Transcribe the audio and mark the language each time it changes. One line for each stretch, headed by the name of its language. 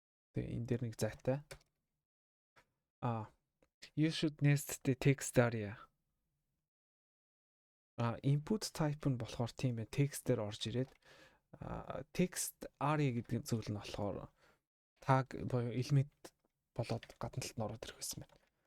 Mongolian: Тэгээ энэ дээр нэг зайтай.
English: You should nest the text area.
Mongolian: Input type нь болохоор тийм ээ text дээр орж ирээд text area гэдэг зүйл нь болохоор tag буюу element болоод гадна талд нь ороод ирэх байсан байна.